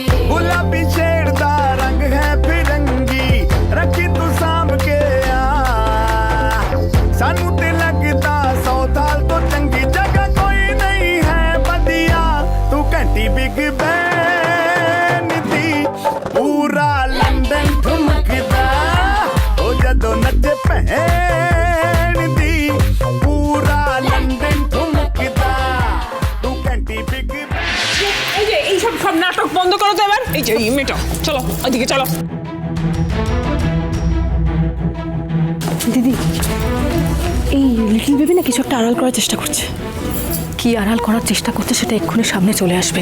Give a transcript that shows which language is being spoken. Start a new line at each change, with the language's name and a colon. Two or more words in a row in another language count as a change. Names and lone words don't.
Punjabi: ਗੁਲਾਬੀ ਸ਼ੇਡ ਦਾ ਰੰਗ ਹੈ ਫਿਰੰਗੀ ਰੱਖੀ ਤੂੰ ਸਾਂਭ ਕੇ ਆ ਸਾਨੂੰ ਤੇ ਲੱਗਦਾ 100 ਸਾਲ ਤੋਂ ਚੰਗੀ ਜਗ੍ਹਾ ਕੋਈ ਨਹੀਂ ਹੈ ਵਧੀਆ ਤੂੰ ਘੰਟੀ ਬਿਗ ਬੈਨ ਦੀ ਪੂਰਾ ਲੰਡਨ ਠੁਮਕਦਾ ਉਹ ਜਦੋਂ ਨੱਚੇ ਭੈਣ ਦੀ ਪੂਰਾ ਲੰਡਨ ਠੁਮਕਦਾ ਤੂੰ ਘੰਟੀ ਬਿਗ
Bangla: এই যে এইসব সব নাটক বন্ধ করো তো এবার। এই যে এই মেয়েটা, চলো ওইদিকে চলো। দিদি এই
English: little baby
Bangla: না কিছু একটা আড়াল করার চেষ্টা করছে। কি আড়াল করার চেষ্টা করছে সেটা এক্ষুনি সামনে চলে আসবে।